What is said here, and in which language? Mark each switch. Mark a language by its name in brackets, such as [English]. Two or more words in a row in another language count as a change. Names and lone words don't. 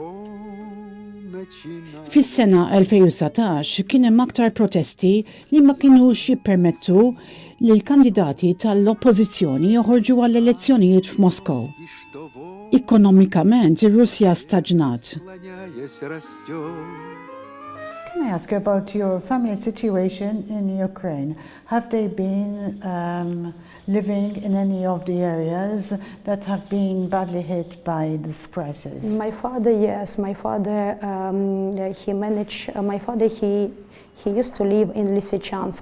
[Maltese] Fis-sena 2019 kien hemm aktar protesti li ma kinux jippermettu li l-kandidati tal-oppożizzjoni joħorġu għall-elezzjonijiet f'Moskow. Ekonomikament ir-Russja staġnat. [English] Can I ask you about your family situation in Ukraine? Have they been living in any of the areas that have been badly hit by this crisis? My father, yes. My father, he used to live in Lysychansk.